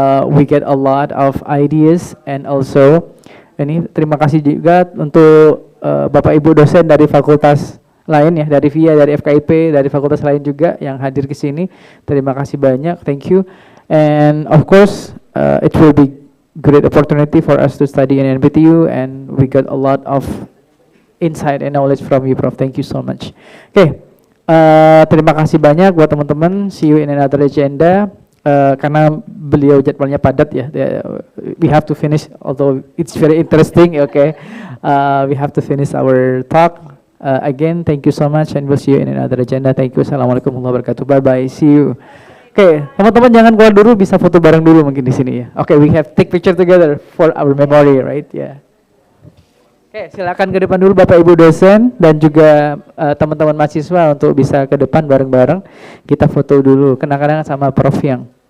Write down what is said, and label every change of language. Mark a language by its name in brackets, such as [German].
[English] We get a lot of ideas, and also [Indonesian] ini terima kasih juga untuk Bapak Ibu dosen dari fakultas lain ya, dari VIA, dari FKIP, dari fakultas lain juga yang hadir ke sini. Terima kasih banyak, [English] thank you. And of course, it will be great opportunity for us to study in NPTU, and we got a lot of insight and knowledge from you, Prof. Thank you so much. [Indonesian] Oke, terima kasih banyak buat teman-teman. [English] See you in another agenda. [Indonesian] Karena beliau jadwalnya padat ya, [English] we have to finish, although it's very interesting. Okay, we have to finish our talk. Again, thank you so much, and we'll see you in another agenda. Thank you. [Indonesian] Assalamualaikum warahmatullahi wabarakatuh. [English] Bye bye. See you. [Indonesian] Oke, teman-teman jangan keluar dulu, bisa foto bareng dulu mungkin di sini ya. [English] Oke, we have take picture together for our memory, right? Yeah. [Indonesian] Oke, silakan ke depan dulu Bapak Ibu dosen dan juga teman-teman mahasiswa untuk bisa ke depan bareng-bareng. Kita foto dulu, kenang-kenangan sama Prof yang